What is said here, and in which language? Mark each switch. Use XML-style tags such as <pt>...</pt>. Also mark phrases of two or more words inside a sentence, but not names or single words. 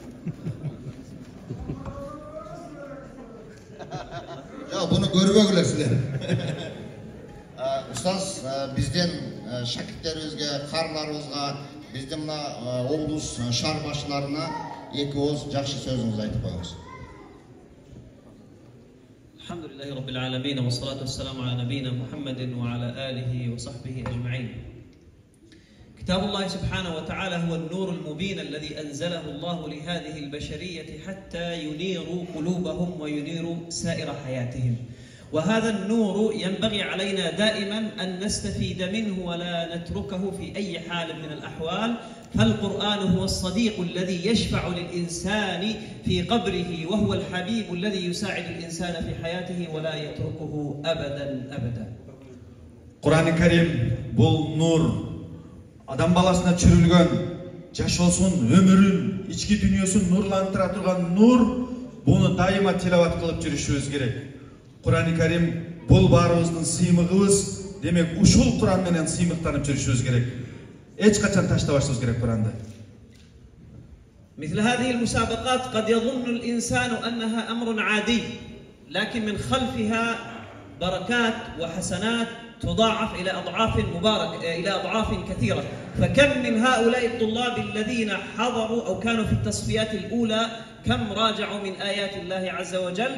<ky>Жок, буну көрбөгүлөр силер. Устаз, бизден шакирттерибизге, карыларыбызга, биздин мына облус шаар башчыларына эки ооз жакшы сөзүңүздү айтып коюңуз.</ky> <ar>الحمد لله رب العالمين والصلاة والسلام على نبينا محمد وعلى آله وصحبه أجمعين. كتاب الله سبحانه وتعالى هو النور المبين الذي أنزله الله لهذه البشرية حتى ينيروا قلوبهم وينيروا سائر حياتهم. وهذا النور ينبغي علينا دائما أن نستفيد منه ولا نتركه في أي حال من الأحوال، فالقرآن هو الصديق الذي يشفع للإنسان في قبره، وهو الحبيب الذي يساعد الإنسان في حياته ولا يتركه أبدا أبدا.</ar> <ky>Куран Керим бул нур, адам баласына чүрүлгөн, жашоосун, өмүрүн, ички дүнүйөсүн нурландыра турган нур, буну дайыма тилават кылып жүрүшүбүз керек. Kur'an-ı Kerim bul баарыбыздын сыймыгыбыз, демек ушул Kur'an менен сыймыктанып жүрүшүбүз керек. Эч качан таштабашыбыз керек Kur'анды.</ky> <ar>مثل هذه المسابقات قد يظن الإنسان أنها أمر عادي، لكن من خلفها بركات وحسنات تضاعف إلى أضعاف كثيرة. فكم من هؤلاء الطلاب الذين حضروا أو كانوا في التصفيات الأولى، كم راجعوا من آيات الله عز وجل.</ar>